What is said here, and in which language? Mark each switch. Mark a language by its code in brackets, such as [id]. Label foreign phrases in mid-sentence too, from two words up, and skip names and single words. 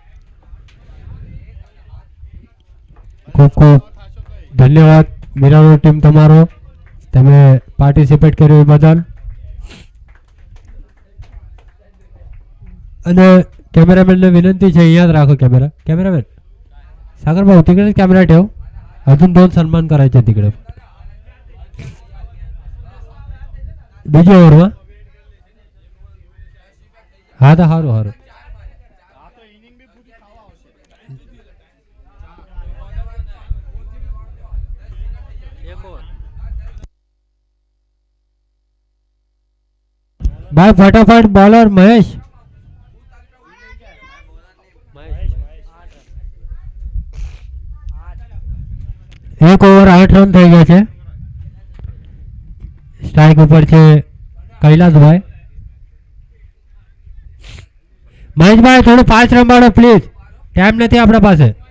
[gu] ખૂબ ખૂબ ધન્યવાદ મીરા રોડ ટીમ તમારો, તમે પાર્ટિસિપેટ કર્યું એ બદલ. અને કેમેરામેનને વિનંતી છે, અહીંયા જ રાખો કેમેરામેન [mr] सागर भाऊ तिकडे कॅमेरा ठेव, अजून 2 सन्मान करायचे तिकडे. [gu] બીજી ઓવરમાં હા તો સારું સારું. ભાઈ ફટાફટ બોલર મહેશ. એક ઓવર 8 રન થઈ ગયા છે. સ્ટ્રાઇક ઉપર છે કૈલાસભાઈ. મહેશભાઈ થોડું ફાસ્ટ રમાડો પ્લીઝ, ટાઈમ નથી આપણા પાસે.